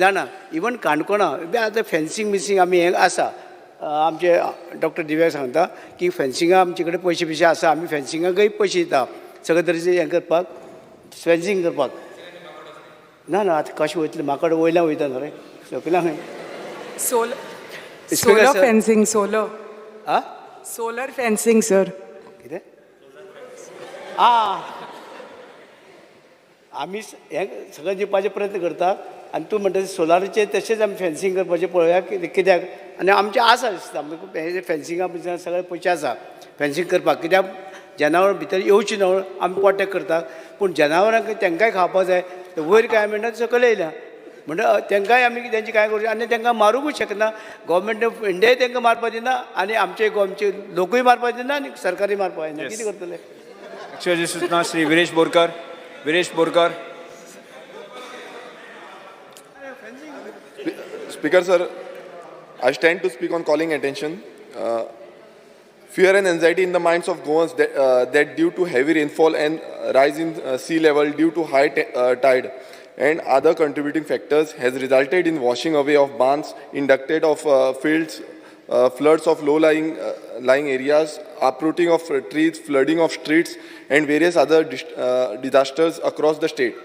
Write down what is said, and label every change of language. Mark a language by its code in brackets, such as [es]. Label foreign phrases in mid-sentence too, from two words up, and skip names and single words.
[kok] जाणा इवन काणकोणा आतां फेन्सींग बिन्सींग आमी हें आसा आमचे डॉक्टर दिव्या सांगता की फेन्सिंगा आमचे कडेन पयशे बिशे आसा आमी फेन्सिंगाकय पयशे दिता सगळे तरेचे हें करपाक फेन्सिंग करपाक ना ना आतां कशें वयतलें म्हाका वयल्यान वयता न्हू रे सकयल्या खंय [en] Solar fencing, solar. आ Solar fencing, sir. [kok] कितें आमी हें सगळें दिवपाचे प्रयत्न करता आनी तूं म्हणटा सोलाराचें तशेंच आमी फेन्सिंग करपाचें पळोवया कित्याक आनी आमचें आसा दिसता हें फेन्सिंगा बिन्सिंगा सगळें पयशे आसा फेन्सिंग करपाक कित्याक जनावरां भितर येवची न्हू आमी प्रोटेक्ट करता पूण जनावरांक तेंकांय खावपाक जाय वयर कांय म्हणटा सकयल येयल्या म्हणटा तेंकांय आमी तेंची कांय करूं आनी तेंकां मारूंकूच शकना [en] Government of India [kok] तेंकां मारपाक दिना आनी आमचे लोकूय मारपाक दिना आनी सरकारूय मारपाक दिना कितें करतले लक्षवेधी सूचना श्री विरेश बोरकर. विरेश बोरकर. [en] Speaker sir, I stand to speak on calling attention. Fear and anxiety in the minds of Goans that due to heavy rainfall and rise in sea level due to high tide and other contributing factors has resulted in washing away of barns, inducted of fields, floods of low-lying lying areas, uprooting of trees, flooding of streets, and various other disasters across the state.